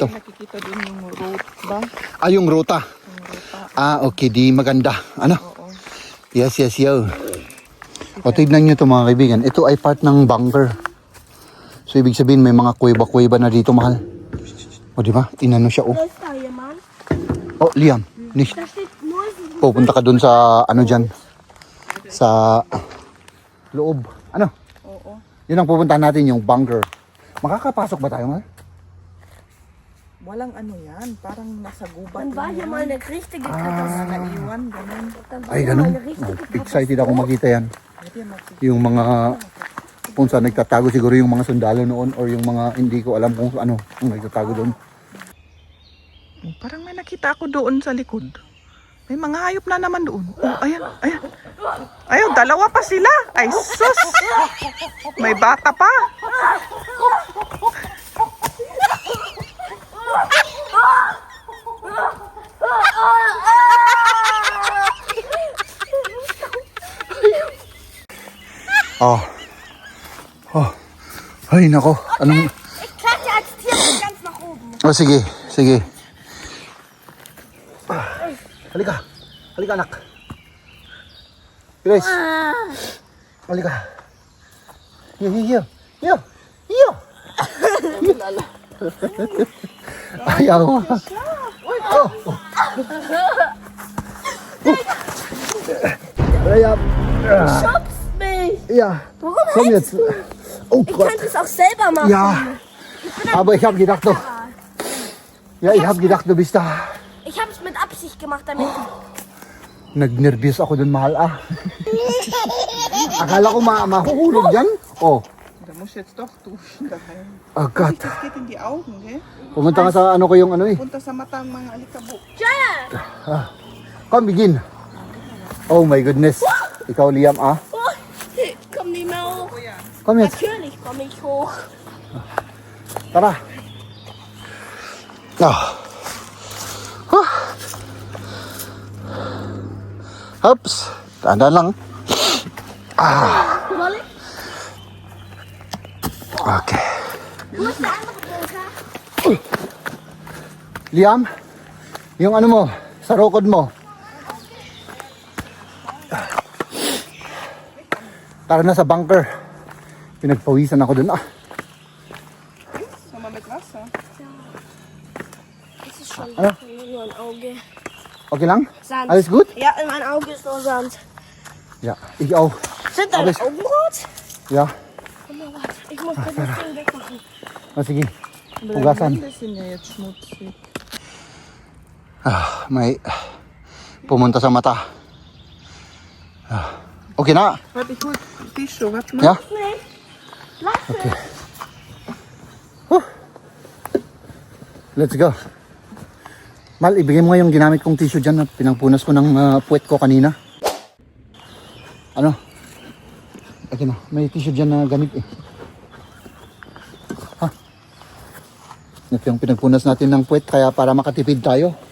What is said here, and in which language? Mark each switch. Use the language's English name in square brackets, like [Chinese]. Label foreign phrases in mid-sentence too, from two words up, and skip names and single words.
[Filipino] Hindi nakikita din yung route ba? Ah, yung ruta. Yung ruta. Ah, okay. Di maganda. Ano? Oo. [English] Yes, yo. [Filipino] O, tignan nyo ito, mga kaibigan. Ito ay part ng bunker. So, ibig sabihin, may mga kuweba-kuweba na dito, mahal. O, di ba? Inano siya, oh. [German] Was ist da jemand? Oh, Liam. Nicht. Da steht nur [Filipino] Pupunta ka dun sa, ano dyan. Sa loob. Ano? Oo. Yun ang pupuntahan natin, yung bunker. Makakapasok ba tayo, mahal? Walang ano yan. Parang nasa gubat [German] Dann war [Filipino] lang [German] hier [Filipino] yan. [German] mal eine richtige Katastrophe. [Filipino] Naiwan, ganun. [German] Dann war [Filipino] Ay, [German] hier [Filipino] ganun. [German] mal eine richtige [Filipino] Oh, excited ako makita yan. Pwede makikita. Yung mga kung saan nagtatago siguro yung mga sundalo noon or yung mga hindi ko alam kung ano ang nagtatago doon. Oh, parang may nakita ako doon sa likod. May mga hayop na naman doon. Oh, ayan. Ayun, dalawa pa sila. Ay, sus! May bata pa. Oh. Oh. Ay, nako. Anong... [German] Ich kletter als Tier bis ganz nach oben. [Filipino] Oh, sige. Sige. Halika. Halika, anak. Grace. Halika. Here. Ayaw. [German] Oh. Ja. Schubst mich. Ja. Warum Komm hältst jetzt. Oh Ich Gott. könnte es auch selber machen. Ja. Aber ich habe gedacht, du... Ja, ich habe gedacht, du bist da. Ich habe es mit Absicht gemacht, damit [Filipino] Nagnervyos ako dun, mahal, ah. Akala ko mahuhulog dyan. Oh. [German] muss jetzt doch duschen daheim. Oh Gott. Das geht in die Augen, gell? [Filipino] Pumunta ka sa ano ko yung ano eh. Punta sa mata ang mga alikabok. [English] Come, begin. Oh my goodness. [Filipino] Ikaw, Liam, ah. [German] Oh, komm nicht mehr hoch. Komm jetzt. Natürlich komme ich hoch. [Filipino] Tara. Ah. Oops. Tanda lang. Molly, Okay. [German] wo ist der andere Bunker? [Filipino] Liam, yung ano mo, sa rokod mo. Tara na sa bunker. Pinagpawisan ako dun. [German] Sag mal mit Wasser. Das ist schon Hallo? nur ein Auge. [Filipino] Okay lang? [German] Sand. Alles gut? Ja, in mein Auge ist nur Sand. Ja, ich auch. Sind deine Aber ich- Augen rot? Ja. Oh mein Gott, ich muss das Ding wegmachen. [Filipino] O sige. [German] Deine [Filipino] Hugasan. [German] Hände sind ja jetzt schmutzig. [Filipino] May pumunta sa mata. Okay na? [German] Warte, ich hol Tissue. Warte mal. Ja? Nee, lass es. [English] Let's go. [Filipino] Mal, ibigay mo nga yung ginamit kong tissue dyan na pinangpunas ko ng puwet ko kanina. Ano? Okay na, may tissue dyan na gamit eh. Ha? Ito yung pinagpunas natin ng puwet kaya para makatipid tayo.